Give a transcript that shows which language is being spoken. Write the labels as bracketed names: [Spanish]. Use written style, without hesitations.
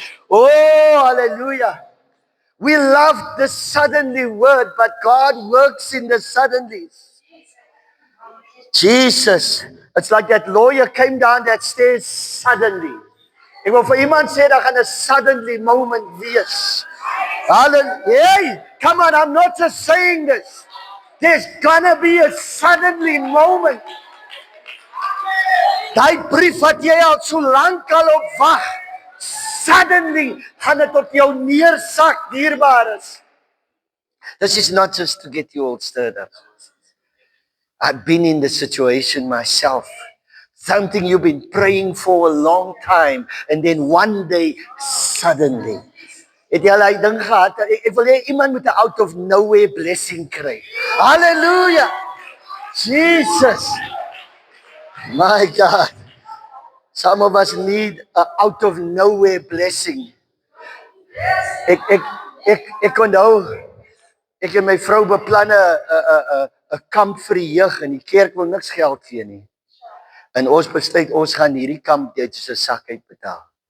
[English] Oh, hallelujah. We love the suddenly word, but God works in the suddenlies. Jesus, it's like that lawyer came down that stairs suddenly. [Afrikaans] Ek wil vir iemand sê, daar gaan 'n suddenly moment wees. Hallelujah. [English] Hey, come on, I'm not just saying this. There's gonna be a suddenly moment. [Afrikaans] Daai brief wat jy al so lank al op wag, suddenly gaan dit op jou neersak, dierbares. [English] This is not just to get you all stirred up. I've been in the situation myself. Something you've been praying for a long time, and then one day, suddenly. [Afrikaans] Het jy al die ding gehad, ek wil hê iemand moet 'n [English] out of nowhere blessing [Afrikaans] kry. [English] Hallelujah! Jesus! My God! Some of us need a out of nowhere blessing. [Afrikaans] Ek onthou, ek en my vrou beplan 'n kamp vir die jeug en die kerk wil niks geld gee nie. En ons besluit ons gaan hierdie kamp net so 'n sak uitbetaal.